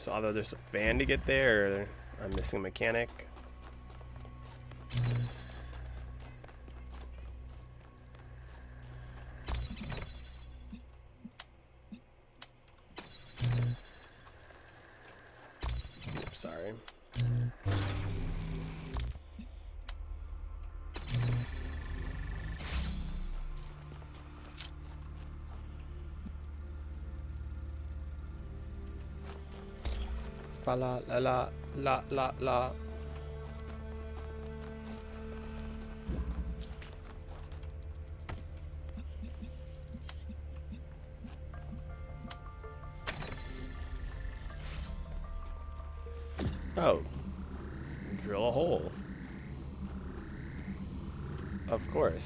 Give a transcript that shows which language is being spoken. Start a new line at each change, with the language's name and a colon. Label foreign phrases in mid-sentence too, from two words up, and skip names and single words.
English: So either there's a fan to get there, or I'm missing a mechanic. Oops, sorry. Fa la la la la la la. Oh. Drill a hole. Of course.